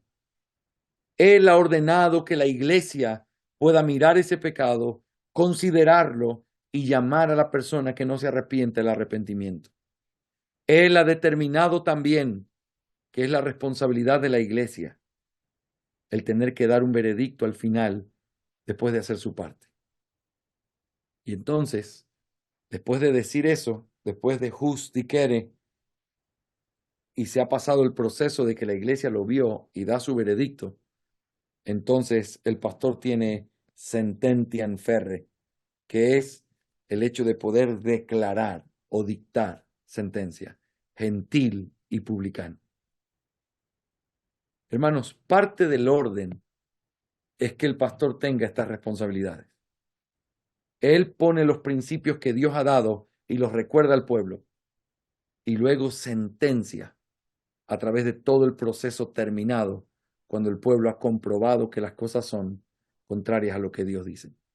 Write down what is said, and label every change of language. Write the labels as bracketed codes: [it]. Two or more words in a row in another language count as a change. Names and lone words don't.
[es] Él ha ordenado que la iglesia pueda mirar ese pecado, considerarlo y llamar a la persona que no se arrepiente al arrepentimiento. Él ha determinado también que es la responsabilidad de la iglesia el tener que dar un veredicto al final después de hacer su parte. Y entonces, después de decir eso, después de [la] jus dicere, [es] y se ha pasado el proceso de que la iglesia lo vio y da su veredicto, entonces el pastor tiene [la] sententiam ferre, [es] que es el hecho de poder declarar o dictar sentencia, gentil y publicano. Hermanos, parte del orden es que el pastor tenga estas responsabilidades. Él pone los principios que Dios ha dado y los recuerda al pueblo, y luego sentencia a través de todo el proceso terminado, cuando el pueblo ha comprobado que las cosas son contrarias a lo que Dios dice.